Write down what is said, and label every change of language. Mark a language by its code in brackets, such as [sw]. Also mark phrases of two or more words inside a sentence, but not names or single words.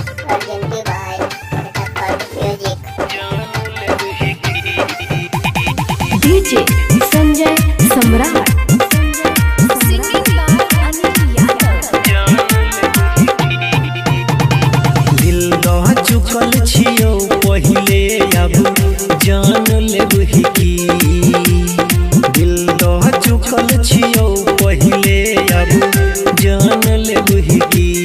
[en] presented by Patakkal Music. DJ Sanjay Samrat. Singing by Anil Yadav. [mai] दिल दह चुकल छियो पहिले अब जान लेबही की। दिल दह चुकल छियो पहिले अब जान लेबही की।